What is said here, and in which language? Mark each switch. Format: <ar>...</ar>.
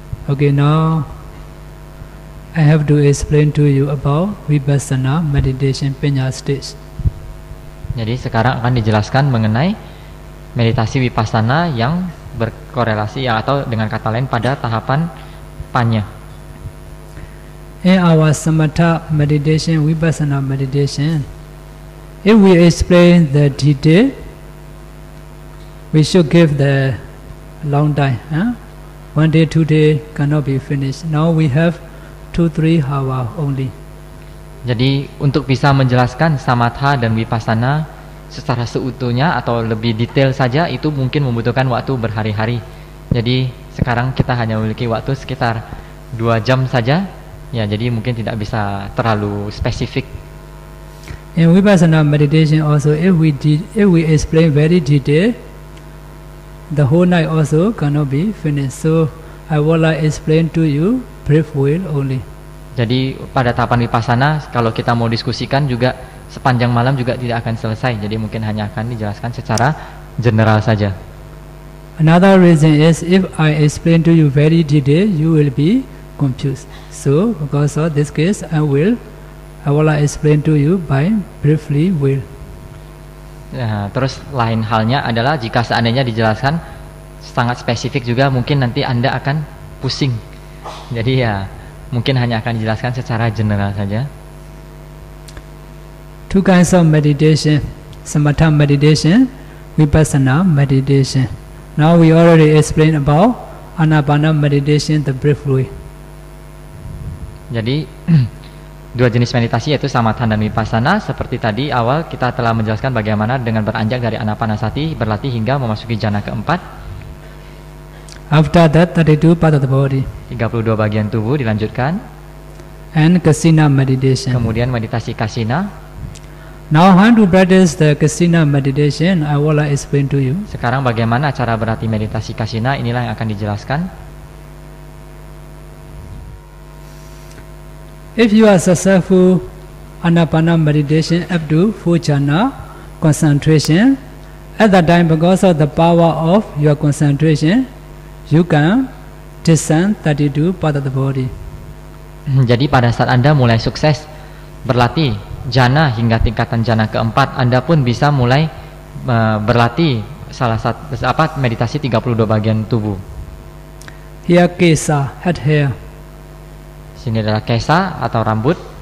<en>Okay, now I have to explain to you about Vipassana meditation Panya stage.</en> <id>Jadi sekarang akan dijelaskan mengenai meditasi Vipassana yang berkorelasi atau dengan kata lain pada tahapan Panya.</id> <en>In our Samatha meditation, Vipassana meditation, if we explain the detail, we should give the long time. 1 day, 2 day cannot be finished. Now we have 2-3 hours only.</en> <id>Jadi untuk bisa menjelaskan Samatha dan Vipassana secara seutuhnya atau lebih detail saja itu mungkin membutuhkan waktu berhari-hari. Jadi sekarang kita hanya memiliki waktu sekitar 2 jam saja. Ya, jadi mungkin tidak bisa terlalu spesifik.</id> <en>In Vipassana meditation also, if we explain very detailed, the whole night also cannot be finished. So I will explain to you brief will only.</en> <id>Jadi pada tahapan Vipassana kalau kita mau diskusikan juga sepanjang malam juga tidak akan selesai. Jadi mungkin hanya akan dijelaskan secara general saja.</id> <en>Another reason is if I explain to you very detailed, you will be confused. So because of this case, I will explain to you by briefly will.</en> <id>Nah, terus lain halnya adalah jika seandainya dijelaskan sangat spesifik juga mungkin nanti Anda akan pusing. Jadi ya mungkin hanya akan dijelaskan secara general saja.</id> <en>2 kinds of meditation, Samatha meditation, Vipassana meditation. Now we already explained about Anapana meditation, the brief way.</en> <id>Jadi 2 jenis meditasi yaitu Samatha dan Vipassana. Seperti tadi awal kita telah menjelaskan bagaimana dengan beranjak dari Anapanasati berlatih hingga memasuki jana keempat.</id> <en>After that, 32 part of the body.</en> <id>32 bagian tubuh dilanjutkan.</id> <en>And Kasina meditation.</en> <id>Kemudian meditasi Kasina.</id> <en>Now how to practice the Kasina meditation, I will explain to you.</en> <id>Sekarang bagaimana cara berlatih meditasi Kasina, inilah yang akan dijelaskan.</id> <en>If you are successful Anapana meditation up to 4 jhana concentration, at that time because of the power of your concentration, you can discern 32 part of the body.</en> <id>Jadi pada saat Anda mulai sukses berlatih jana hingga tingkatan jana keempat, Anda pun bisa mulai berlatih salah satu meditasi 32 bagian tubuh.</id> <en>Here kesa, head hair.</en> <id>Sini adalah kesa atau rambut.</id>